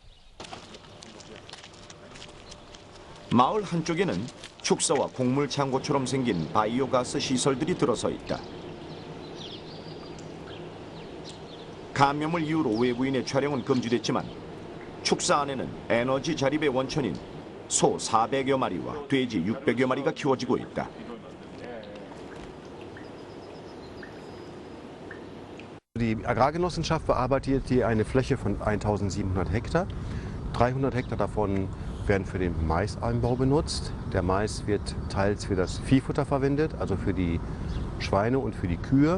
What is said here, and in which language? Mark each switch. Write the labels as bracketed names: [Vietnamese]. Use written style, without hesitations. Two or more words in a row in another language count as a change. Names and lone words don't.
[Korean] 마을 한쪽에는 축사와 곡물 창고처럼 생긴 바이오가스 시설들이 들어서 있다. 감염을 이유로 외부인의 촬영은 금지됐지만 축사 안에는 에너지 자립의 원천인 소 400여 마리와 돼지 600여 마리가 키워지고 있다. [German] Die Agrargenossenschaft bearbeitet hier eine Fläche von 1700 Hektar. 300 Hektar davon werden für den Maisanbau benutzt. Der Mais wird teils für das Viehfutter verwendet, also für die Schweine und für die Kühe.